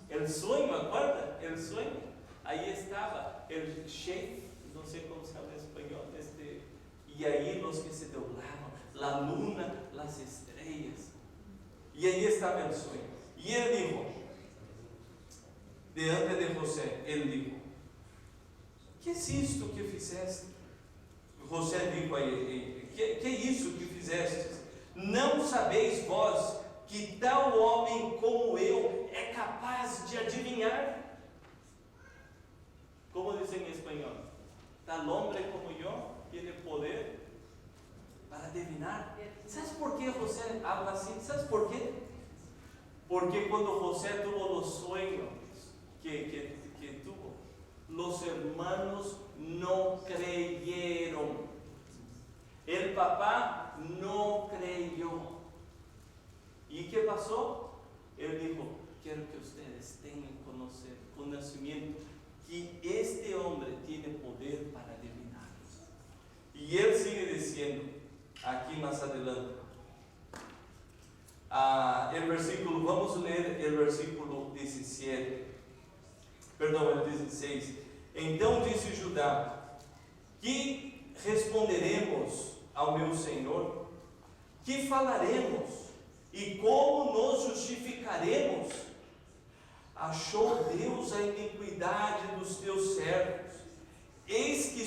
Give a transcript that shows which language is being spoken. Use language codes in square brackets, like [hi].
[es] El sueño, ¿acuerdan? El sueño. Ahí estaba el sheikh, no sé cómo se habla en español, y ahí los que se doblaban, la luna, las estrellas. Y ahí estaba el sueño. Y él dijo, delante de José, él dijo, ¿qué es esto que fizeste? José dijo [pt] a ele, que é isso que fizestes? Não sabeis vós que tal homem como eu é capaz de adivinhar? Como dizem em espanhol? Tal homem como eu tem poder para adivinar. [es] ¿Sabes por qué José habla así? ¿Sabes por qué? Porque cuando José tuvo los sueños que tuvo, los hermanos no creyeron. El papá no creyó. ¿Y qué pasó? Él dijo, quiero que ustedes tengan conocimiento que este hombre tiene poder para adivinar. Y él sigue diciendo, aquí más adelante, el versículo, vamos a leer el versículo 17, [pt] perdão, [es] el 16. [pt] Então disse Judá, que responderemos ao meu Senhor? Que falaremos? E como nos justificaremos? Achou Deus a iniquidade dos teus servos? Eis